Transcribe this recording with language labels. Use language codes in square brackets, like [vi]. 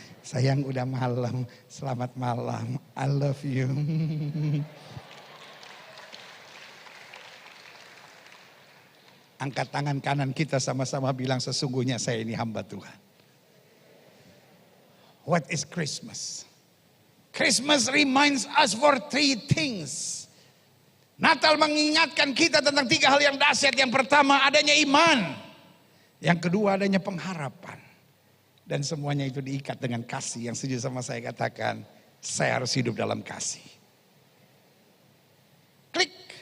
[id] Sayang udah malam, selamat malam, [en] I love you. [id] Angkat tangan kanan kita sama-sama bilang sesungguhnya saya ini hamba Tuhan. [en] What is Christmas? Christmas reminds us for 3 things. [id] Natal mengingatkan kita tentang 3 hal yang dahsyat. Yang pertama adanya iman. Yang kedua adanya pengharapan. Dan semuanya itu diikat dengan kasih. Yang setuju sama saya katakan, saya harus hidup dalam kasih. Klik.